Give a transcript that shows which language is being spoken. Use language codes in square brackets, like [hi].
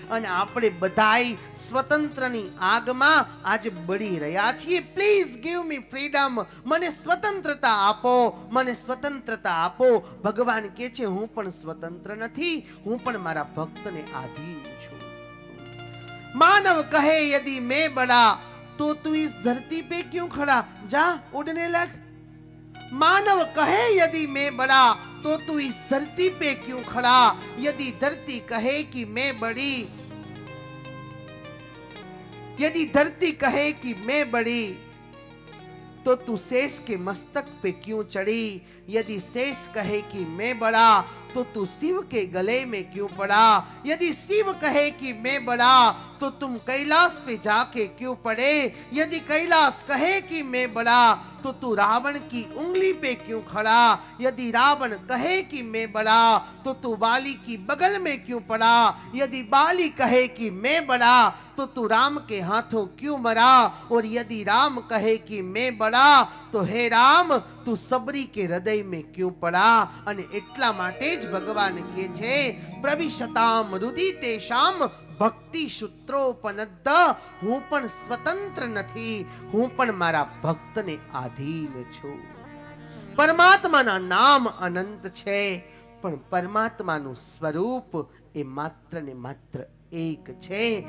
[gu] અને આપણે બધાય સ્વતંત્રની આગમાં આજે બળી રહ્યા છીએ. [en] please give me freedom, [gu] મને સ્વતંત્રતા આપો, મને સ્વતંત્રતા આપો. ભગવાન કહે છે હું પણ સ્વતંત્ર નથી, હું પણ મારા ભક્તને આધીન છું. [hi] मानव कहे यदि मैं बड़ा तो तू इस धरती पे क्यों खड़ा, जा उड़ने लग. मानव कहे यदि मैं बड़ा तो तू इस धरती पे क्यों खड़ा. यदि धरती कहे कि मैं बड़ी, यदि धरती कहे कि मैं बड़ी तो तू शेष के मस्तक पे क्यों चढ़ी. यदि शेष कहे कि मैं बड़ा तो तू शिव के गले में क्यों पड़ा? यदि शिव कहे कि मैं बड़ा तो तुम कैलाश पे जाके क्यों पड़े? यदि कैलाश कहे कि मैं बड़ा तो तू रावण की उंगली पे क्यों खड़ा? यदि रावण कहे कि मैं बड़ा तो तू बाली की बगल में क्यों पड़ा? यदि बाली कहे कि मैं बड़ा तो तू राम के हाथों क्यों मरा? और यदि राम कहे कि मैं बड़ा तो हे राम तू सबरी के हृदय में क्यों पड़ा? [gu] અને એટલા માટે જ ભગવાન કહે છે [sa] પ્રવિશતામ રુદિતેષામ ભક્તિ સૂત્રોપનદ્ધ, [gu] હું પણ સ્વતંત્ર નથી, હું પણ મારા ભક્તને આધીન છું. પરમાત્માના નામ અનંત છે પણ પરમાત્માનું સ્વરૂપ એ માત્ર ને માત્ર એક છે.